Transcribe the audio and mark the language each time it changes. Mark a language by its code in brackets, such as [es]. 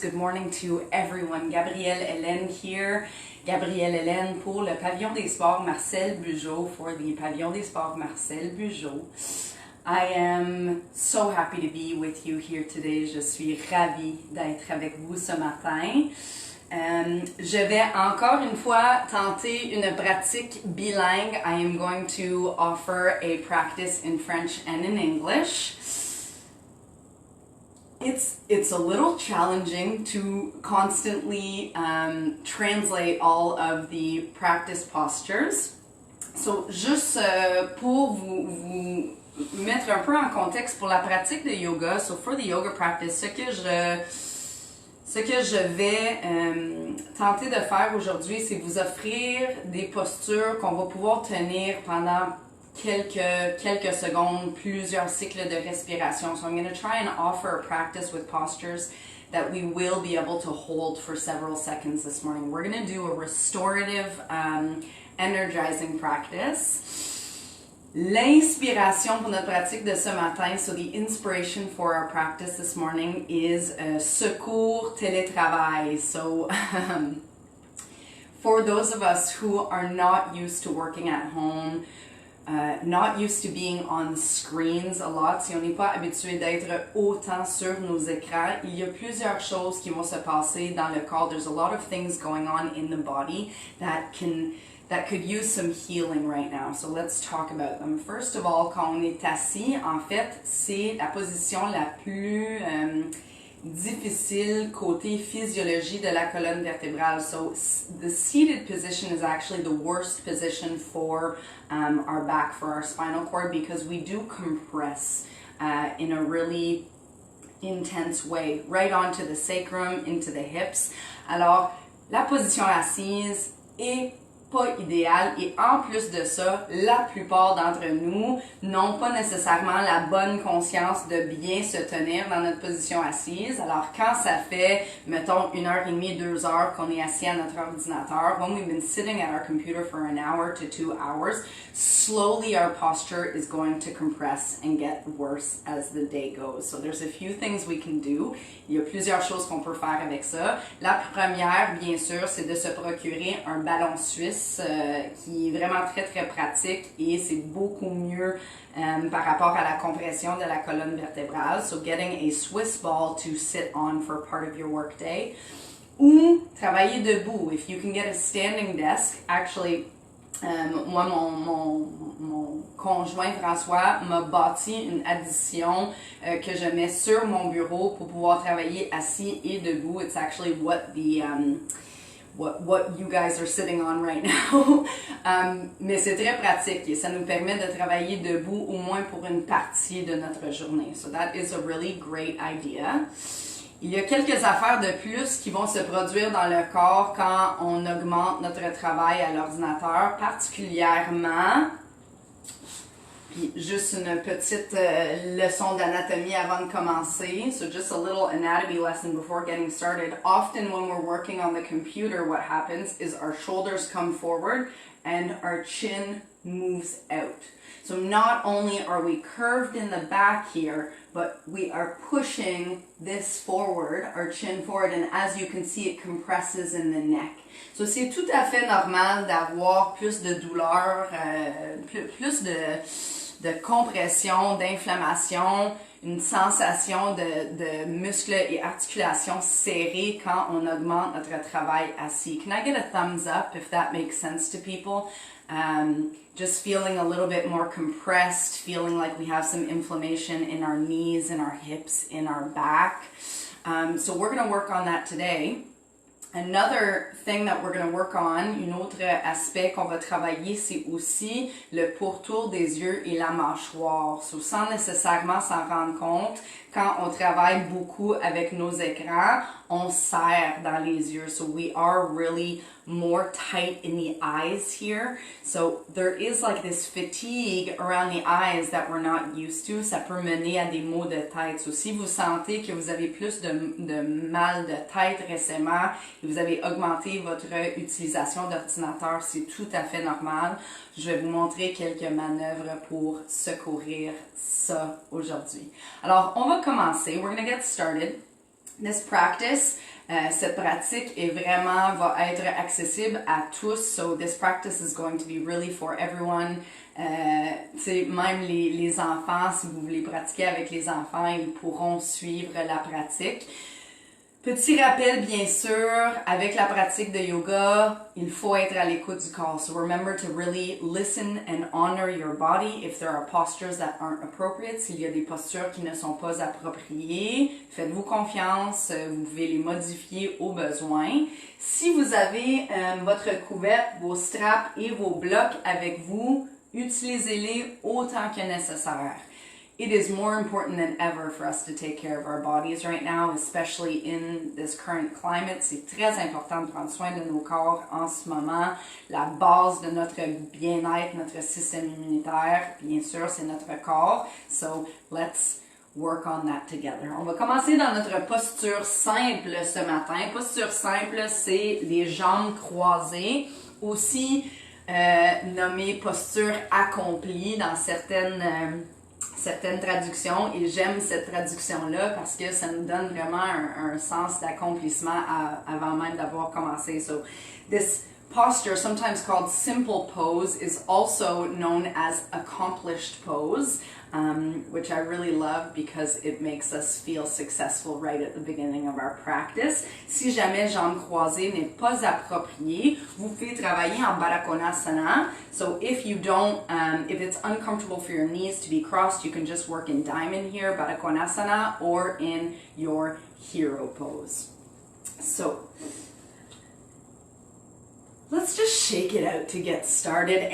[en] Good morning to everyone. Gabrielle Hélène here. [fr] Gabrielle Hélène pour le pavillon des sports Marcel Bugeaud, [en] for the pavillon des sports Marcel Bugeaud. I am so happy to be with you here today. [fr] Je suis ravie d'être avec vous ce matin. Je vais encore une fois tenter une pratique bilingue. [en] I am going to offer a practice in French and in English. It's a little challenging to constantly translate all of the practice postures. [fr] So, juste pour vous mettre un peu en contexte pour la pratique de yoga, [en] so for the yoga practice, [fr] ce que je vais tenter de faire aujourd'hui, c'est vous offrir des postures qu'on va pouvoir tenir pendant quelques secondes, plusieurs cycles de respiration. [en] So I'm going to try and offer a practice with postures that we will be able to hold for several seconds this morning. We're going to do a restorative, energizing practice. [fr] L'inspiration pour notre pratique de ce matin, [en] so the inspiration for our practice this morning is [fr] secours télétravail. [en] So for those of us who are not used to working at home, not used to being on screens a lot, [fr] si on n'est pas habitué d'être autant sur nos écrans, il y a plusieurs choses qui vont se passer dans le corps. [en] There's a lot of things going on in the body that could use some healing right now. So let's talk about them. First of all, [fr] quand on est assis, en fait, c'est la position la plus difficile côté physiologie de la colonne vertébrale. [en] So the seated position is actually the worst position for our back, for our spinal cord, because we do compress in a really intense way, right onto the sacrum, into the hips. [fr] Alors, la position assise est pas idéal et en plus de ça, la plupart d'entre nous n'ont pas nécessairement la bonne conscience de bien se tenir dans notre position assise. Alors quand ça fait, mettons, 1h30, 2 heures qu'on est assis à notre ordinateur, [en] when we've been sitting at our computer for an hour to 2 hours, slowly our posture is going to compress and get worse as the day goes. So there's a few things we can do. [fr] Il y a plusieurs choses qu'on peut faire avec ça. La première, bien sûr, c'est de se procurer un ballon suisse qui est vraiment très très pratique et c'est beaucoup mieux par rapport à la compression de la colonne vertébrale. [en] So getting a Swiss ball to sit on for part of your workday. [fr] Ou travailler debout. [en] If you can get a standing desk, actually, [fr] moi, mon conjoint François m'a bâti une addition que je mets sur mon bureau pour pouvoir travailler assis et debout. [en] It's actually what the what you guys are sitting on right now. [fr] Mais c'est très pratique et ça nous permet de travailler debout au moins pour une partie de notre journée. [en] So that is a really great idea. [fr] Il y a quelques affaires de plus qui vont se produire dans le corps quand on augmente notre travail à l'ordinateur, particulièrement, puis juste une petite leçon d'anatomie avant de commencer, [en] so just a little anatomy lesson before getting started. Often when we're working on the computer, what happens is our shoulders come forward and our chin moves out. So not only are we curved in the back here, but we are pushing this forward, our chin forward, and as you can see, it compresses in the neck. [fr] So c'est tout à fait normal d'avoir plus de douleur, plus de compression, d'inflammation, une sensation de muscles et articulations serrés quand on augmente notre travail assis. [en] Can I get a thumbs up if that makes sense to people? Just feeling a little bit more compressed, feeling like we have some inflammation in our knees, in our hips, in our back. So we're going to work on that today. Another thing that we're going to work on, [fr] un autre aspect qu'on va travailler, c'est aussi le pourtour des yeux et la mâchoire. So, sans nécessairement s'en rendre compte, quand on travaille beaucoup avec nos écrans, on serre dans les yeux. [en] So we are really more tight in the eyes here. So there is like this fatigue around the eyes that we're not used to. [fr] Ça peut mener à des maux de tête. So si vous sentez que vous avez plus de mal de tête récemment et vous avez augmenté votre utilisation d'ordinateur, c'est tout à fait normal. Je vais vous montrer quelques manœuvres pour secourir ça aujourd'hui. Alors, on va commencer. [en] We're going to get started. This practice, [fr] cette pratique va être accessible à tous. [en] So this practice is going to be really for everyone. [fr] Même les enfants, si vous voulez pratiquer avec les enfants, ils pourront suivre la pratique. Petit rappel, bien sûr, avec la pratique de yoga, il faut être à l'écoute du corps. [en] So remember to really listen and honor your body. If there are postures that aren't appropriate, [fr] s'il y a des postures qui ne sont pas appropriées, faites-vous confiance, vous pouvez les modifier au besoin. Si vous avez votre couverte, vos straps et vos blocs avec vous, utilisez-les autant que nécessaire. [en] It is more important than ever for us to take care of our bodies right now, especially in this current climate. [fr] C'est très important de prendre soin de nos corps en ce moment. La base de notre bien-être, notre système immunitaire, bien sûr, c'est notre corps. [en] So, let's work on that together. [fr] On va commencer dans notre posture simple ce matin. Posture simple, c'est les jambes croisées, aussi nommée posture accomplie dans certaines traductions, et j'aime cette traduction-là parce que ça nous donne vraiment un sens d'accomplissement avant même d'avoir commencé. [en] So, this posture, sometimes called simple pose, is also known as accomplished pose, which I really love because it makes us feel successful right at the beginning of our practice. [fr] Si jamais jambes croisées n'est pas approprié, vous pouvez travailler en Baddha-Konasana. [en] So if you don't, if it's uncomfortable for your knees to be crossed, you can just work in diamond here, Baddha-Konasana, or in your hero pose. So let's just shake it out to get started.